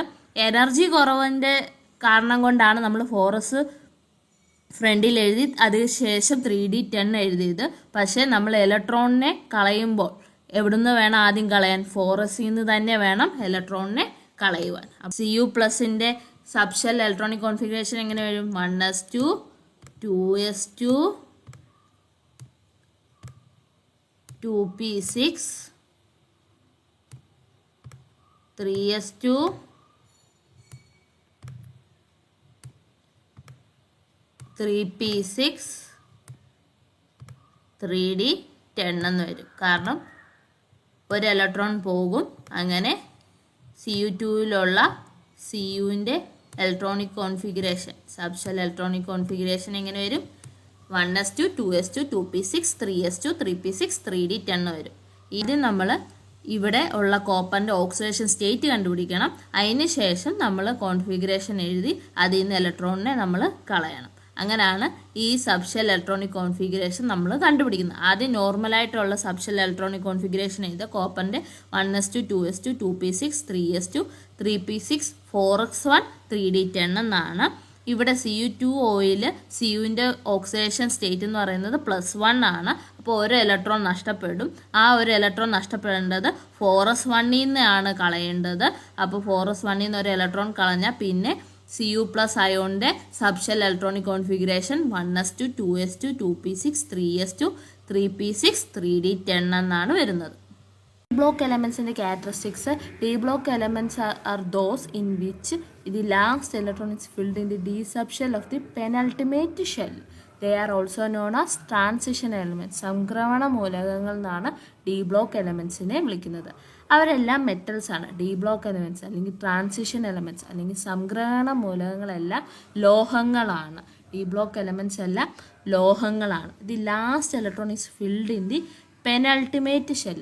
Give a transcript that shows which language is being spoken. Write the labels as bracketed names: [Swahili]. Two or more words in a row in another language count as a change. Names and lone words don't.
[Malayalam] എനർജി കുറവിൻ്റെ കാരണം കൊണ്ടാണ് നമ്മൾ 4s ഫ്രണ്ടിൽ എഴുതി അതിനുശേഷം 3D 10 എഴുതിയത്. പക്ഷേ നമ്മൾ ഇലക്ട്രോണിനെ കളയുമ്പോൾ എവിടുന്ന് വേണം ആദ്യം കളയാൻ? 4sൽ നിന്ന് തന്നെ വേണം ഇലക്ട്രോണിനെ കളയുവാൻ. Cu പ്ലസിൻ്റെ [English] subshell electronic configuration [Malayalam] എങ്ങനെ വരും? 1s2 2s2 2p6 3s2 3p6 3d 10 എന്ന് വരും. കാരണം ഒരു ഇലക്ട്രോൺ പോകും. അങ്ങനെ Cu2ലുള്ള Cuവിൻ്റെ [English] electronic configuration, subshell electronic configuration [Malayalam] എങ്ങനെ വരും? 1s2 2s2 2p6 3s2 3p6 3d 10 വരും. ഇത് നമ്മൾ ഇവിടെ ഉള്ള കോപ്പറിൻ്റെ [English] oxidation state [Malayalam] കണ്ടുപിടിക്കണം. അതിന് ശേഷം നമ്മൾ കോൺഫിഗറേഷൻ എഴുതി അതിൽ നിന്ന് ഇലക്ട്രോണിനെ നമ്മൾ കളയണം. അങ്ങനെയാണ് ഈ [English] subshell electronic configuration [Malayalam] നമ്മൾ കണ്ടുപിടിക്കുന്നത്. ആദ്യം നോർമലായിട്ടുള്ള [English] subshell electronic configuration [Malayalam] ചെയ്ത് കോപ്പറിൻ്റെ 1s2 2s2 2p6 3s2 3p6 4s1 3d 10 എന്നാണ്. ഇവിടെ Cu2Oയിൽ Cuവിൻ്റെ [English] oxidation state [Malayalam] എന്ന് പറയുന്നത് +1 ആണ്. അപ്പോൾ ഒരു ഇലക്ട്രോൺ നഷ്ടപ്പെടും. ആ ഒരു ഇലക്ട്രോൺ നഷ്ടപ്പെടേണ്ടത് 4s1ൽ നിന്നാണ് കളയേണ്ടത്. അപ്പോൾ 4s1ൽ നിന്ന് ഒരു ഇലക്ട്രോൺ കളഞ്ഞാൽ പിന്നെ Cu പ്ലസ് അയോണിൻ്റെ [English] subshell electronic configuration [Malayalam] 1s2 2s2 2p6 3s2 3p6 3d 10 എന്നാണ് വരുന്നത്. [English] D-block elements in the characteristics. D-block elements are those in which the last electron is filled in the d subshell of the penultimate shell. They are also known as transition elements. [Malayalam] സംക്രമണ മൂലകങ്ങൾ എന്നാണ് [English] D block [Malayalam] എലമെൻസിനെ വിളിക്കുന്നത്. അവരെല്ലാം മെറ്റൽസ് ആണ്. [English] D block elements [Malayalam] അല്ലെങ്കിൽ [English] transition elements [Malayalam] അല്ലെങ്കിൽ സംക്രമണ മൂലകങ്ങളെല്ലാം ലോഹങ്ങളാണ്. [English] D block elements [Malayalam] എല്ലാം ലോഹങ്ങളാണ്. [English] The last electron is filled in the penultimate shell.